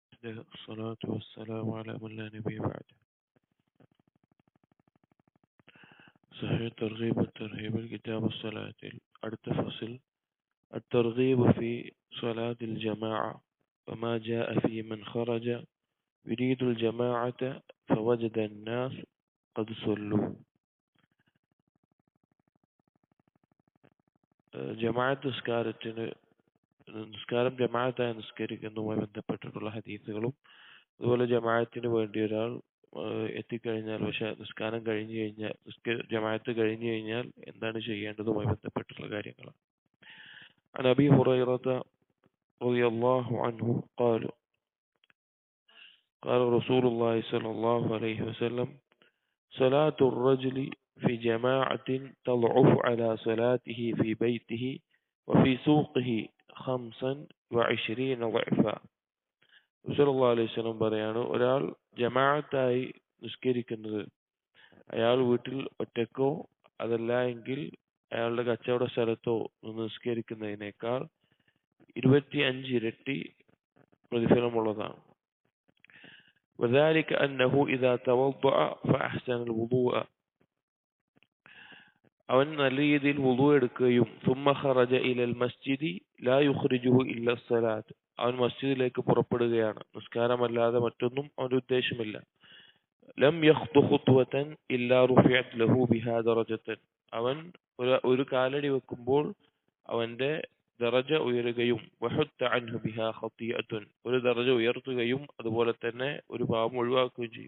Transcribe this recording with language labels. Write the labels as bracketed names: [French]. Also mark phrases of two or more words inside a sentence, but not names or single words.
[Arabic] الله الصلاة والسلام على من لا نبي بعده. صحيح الترغيب والترهيب الكتاب الصلاة അടുത്ത ഫصل الترغيب في صلاة الجماعة وما جاء في من خرج يريد الجماعة فوجد الناس قد صلوا. [Malayalam] ജമാഅത്ത് നിസ്കാരം ജമാഅത്തായി നിസ്കരിക്കുന്നതുമായി ബന്ധപ്പെട്ടിട്ടുള്ള ഹദീസുകളും അതുപോലെ ജമാഅത്തിന് വേണ്ടി ഒരാൾ എത്തിക്കഴിഞ്ഞാൽ പക്ഷെ നിസ്കാരം കഴിഞ്ഞു കഴിഞ്ഞാൽ ജമാഅത്ത് കഴിഞ്ഞു കഴിഞ്ഞാൽ എന്താണ് ചെയ്യേണ്ടതുമായി ബന്ധപ്പെട്ടുള്ള കാര്യങ്ങളാണ്. [Arabic] عن أبي هريرة رضي الله عنه قال قال رسول الله صلى الله عليه وسلم صلاة الرجل في جماعة تضعف على صلاته في بيته وفي سوقه 25 ضعفا. صلى الله عليه وسلم [Malayalam] പറയാണ്, ഒരാൾ ജമാഅത്തായി നിസ്കരിക്കുന്നത് അയാൾ വീട്ടിൽ ഒറ്റക്കോ അതല്ല എങ്കിൽ അയാളുടെ കച്ചവട സ്ഥലത്തോ നിസ്കരിക്കുന്നതിനേക്കാൾ 25 ഇരട്ടി പ്രതിഫലമുള്ളതാണ്. [Arabic] وذلك أنه إذا توضأ فأحسن الوضوء [Malayalam] അവൻ നല്ല രീതിയിൽ വുളു എടുക്കുകയും [Arabic] ثم خرج إلى المسجد لا يخرجه إلا الصلاة [Malayalam] അവൻ മസ്ജിദിലേക്ക് പുറപ്പെടുകയാണ്, നിസ്കാരമല്ലാതെ മറ്റൊന്നും അവന്റെ ഉദ്ദേശമില്ല. [Arabic] لم يخط خطوة إلا رفعت له بها درجة [Malayalam] അവൻ ഒരു കാലടി വെക്കുമ്പോൾ അവന്റെ ദറജ ഉയരുകയും [Arabic] وحط عنه بها خطيئة [Malayalam] ഒരു ദറജ ഉയർത്തുകയും അതുപോലെ തന്നെ ഒരു പാപം ഒഴിവാക്കുകയും ചെയ്യും.